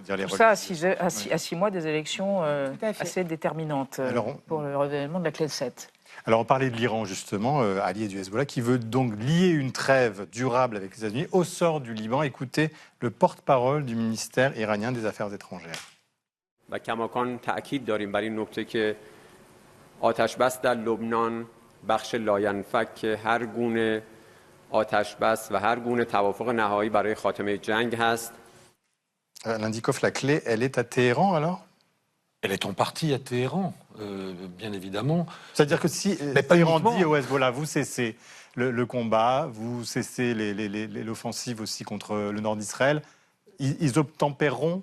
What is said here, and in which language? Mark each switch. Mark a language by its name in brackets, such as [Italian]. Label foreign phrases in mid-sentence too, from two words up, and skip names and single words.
[French] Tout ça à 6 mois des élections assez déterminantes pour le renouvellement de la Knesset. Alors on parlait de l'Iran justement, allié du Hezbollah, qui veut donc lier une trêve durable avec les États-Unis au sort du Liban. Écoutez le porte-parole du ministère iranien des Affaires étrangères. [Persian] و کماکان تأکید داریم بر این نکته که آتش بس در لبنان بخش لاینفک هر گونه آتش بس و هر گونه توافق نهایی برای خاتمه جنگ هست. [French] Alain Dikov, la clé, elle est à Téhéran alors? Elle est en partie à Téhéran, bien évidemment. C'est-à-dire que si Téhéran dit au Hezbollah, vous cessez le combat, vous cessez l'offensive aussi contre le nord d'Israël, ils obtempéreront?